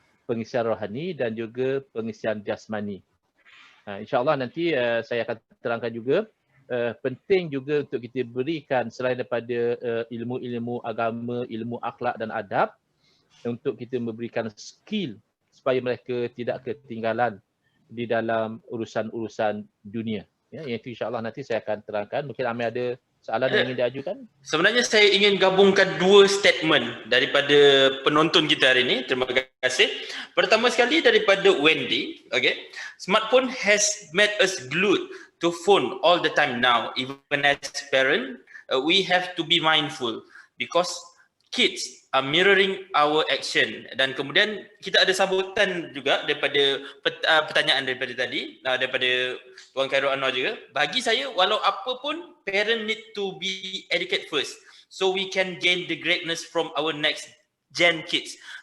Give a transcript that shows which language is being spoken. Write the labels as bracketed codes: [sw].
[ms] Pengisian rohani dan juga pengisian jasmani. InsyaAllah nanti saya akan terangkan juga, penting juga untuk kita berikan selain daripada ilmu-ilmu agama, ilmu akhlak dan adab, untuk kita memberikan skill supaya mereka tidak ketinggalan di dalam urusan-urusan dunia. Ya, yang itu insyaAllah nanti saya akan terangkan. Mungkin Amir ada soalan yang ingin diajukan? Sebenarnya saya ingin gabungkan dua statement daripada penonton kita hari ini. Terima kasih. Pertama sekali daripada Wendy. Okay. [en] Smartphone has made us glued to phone all the time now. Even as parent, we have to be mindful because kids are mirroring our action. [ms] Dan kemudian kita ada sambutan juga daripada pertanyaan daripada tadi, daripada Tuan Khairul Anwar juga. Bagi saya, walau apa pun, [en] parent need to be educated first so we can gain the greatness from our next gen kids.